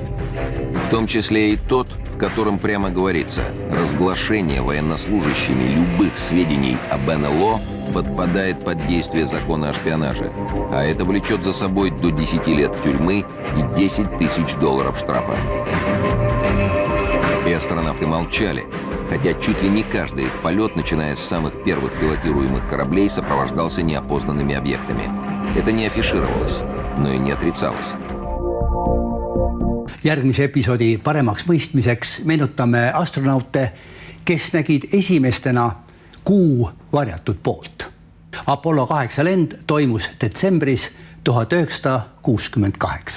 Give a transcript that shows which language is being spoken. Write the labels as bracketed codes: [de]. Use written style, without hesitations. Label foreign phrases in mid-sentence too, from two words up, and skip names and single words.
[ru] В том числе и тот, в котором прямо говорится, разглашение военнослужащими любых сведений об НЛО подпадает под действие закона о шпионаже, а это влечет за собой до 10 лет тюрьмы и $10 000 штрафа. И астронавты молчали, хотя чуть ли не каждый их полет, начиная с самых первых пилотируемых кораблей, сопровождался неопознанными объектами. Это не афишировалось, но и не отрицалось. [et] Järgmise episoodi paremaks mõistmiseks meenutame astronaute, kes nägid esimestena kuu varjatud poolt. Apollo 8 lend toimus detsembris 1968.